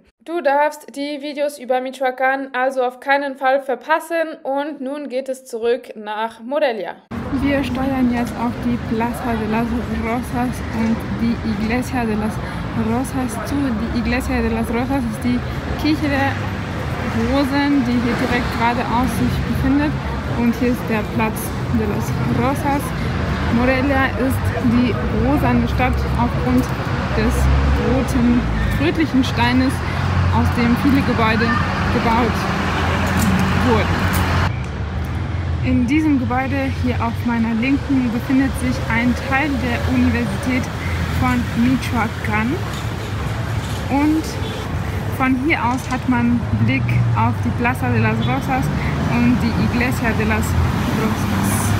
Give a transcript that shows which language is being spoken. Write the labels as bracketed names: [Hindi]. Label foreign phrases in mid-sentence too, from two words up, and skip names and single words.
[German] Du darfst die Videos über Michoacán also auf keinen Fall verpassen und nun geht es zurück nach Morelia. Wir steuern jetzt auf die Plaza de las Rosas und die Iglesia de las Rosas zu. Die Iglesia de las Rosas ist die Kirche der Rosen, die hier direkt geradeaus sich befindet und hier ist der Platz de las Rosas. Morelia ist die rosane Stadt aufgrund des rötlichen Steines, aus dem viele Gebäude gebaut wurden. In diesem Gebäude hier auf meiner Linken befindet sich ein Teil der Universität von Michoacán und von hier aus hat man Blick auf die Plaza de las Rosas und die Iglesia de las Rosas.